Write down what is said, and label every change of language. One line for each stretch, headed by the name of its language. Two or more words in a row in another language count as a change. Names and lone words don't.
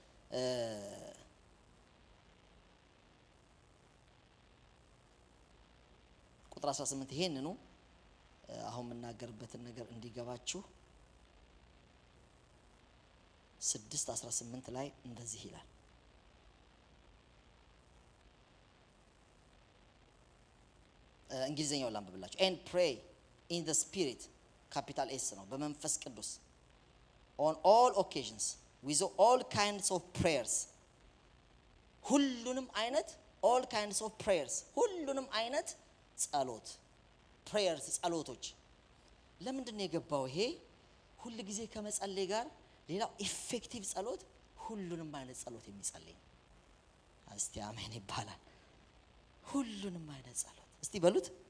Amharic: ቁጥር 18 ይሄንኑ አሁን መናገርበትን ነገር እንዲገባችሁ 6:18 ላይ እንደዚህ ይላል እንግሊዘኛው ላንብብላችሁ
English: and pray in the spirit capital S
Amharic: ነው በመንፈስ ቅዱስ
English: on all occasions with all kinds of prayers
Amharic: ሁሉንም አይነት
English: all kinds of prayers
Amharic: ሁሉንም አይነት ጸሎት prayers ጸሎቶች ለምንድን ነው የገባው ይሄ ሁሉ ጊዜ ከመጸለይ ጋር ሌላው ኢፌክቲቭ ጸሎት ሁሉንም አይነት ጸሎት የሚጸልይ እስቲ አሜን ይባላል ሁሉንም አይነት ጸሎት እስቲ በሉት